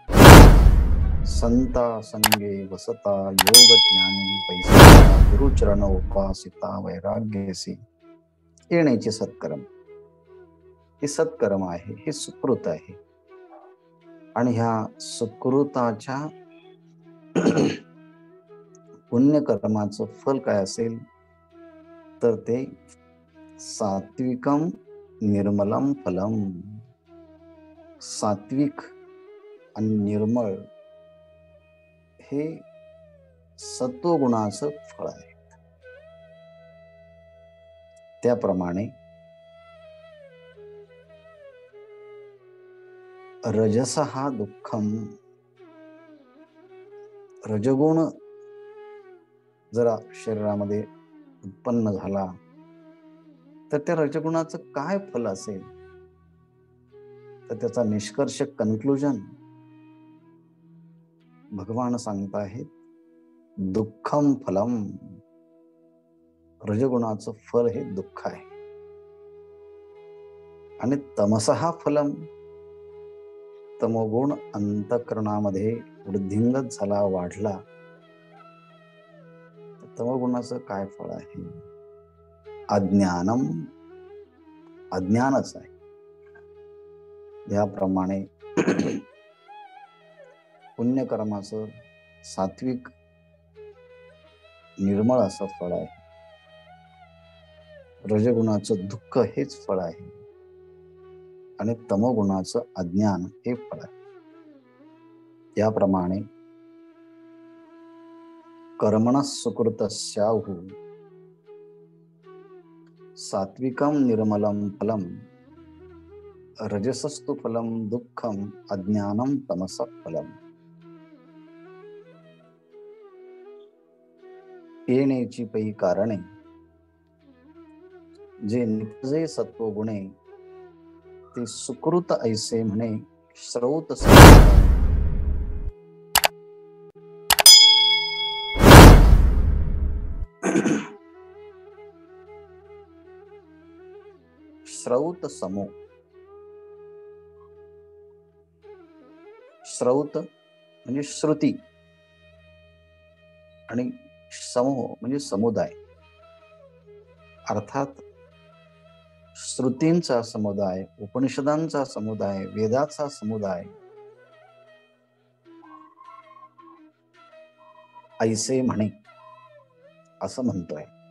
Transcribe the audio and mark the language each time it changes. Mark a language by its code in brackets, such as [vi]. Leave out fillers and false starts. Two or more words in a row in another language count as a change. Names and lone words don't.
[mr] संता संगे वसता योग ज्ञानी पैसा गुरुचरण उपासिता वैराग्यसी येण्याचे सत्कर्म, हे सत्कर्म आहे, हे सुकृत आहे. आणि ह्या सुकृताच्या पुण्यकर्माचं फल काय असेल तर ते [sa] सात्विकम निर्मलम फलम. [mr] सात्विक आणि निर्मळ हे सत्वगुणाचं फळ आहे. त्याप्रमाणे रजस हा दुःखम, रजगुण जरा शरीरामध्ये उत्पन्न झाला तर त्या रजगुणाचं काय फल असेल तर त्याचा निष्कर्ष, कन्क्लुजन भगवान सांगताहेत, [sa] दुःखम फलम. [mr] रजगुणाचं फल हे दुःख आहे. आणि [sa] तमसहा फलम, [mr] तमोगुण अंतःकरणामध्ये वृद्धिंगत झाला, वाढला, तमोगुणाचं काय फळ आहे? अज्ञानम, अज्ञानच आहे. याप्रमाणे पुण्यकर्माचं सात्विक निर्मळ असं फळ आहे, रजगुणाचं दुःख हेच फळ आहे, आणि तमोगुणाचं अज्ञान हे फळ आहे. [sa] याप्रमाणे कर्मणः सुकृतस्याहु सात्विकम निर्मलम फलम रजसस्तु फलम दुःखम अज्ञानम तमस फलम. [mr] येण्याची पै कारणे, जे निपजे सत्वगुणे ते सुकृत ऐसे म्हणे श्रौत श्रौत समो. श्रौत म्हणजे श्रुती आणि समूह म्हणजे समुदाय. अर्थात श्रुतींचा समुदाय, उपनिषदांचा समुदाय, वेदाचा समुदाय, ऐसे म्हणे असं म्हणतोय.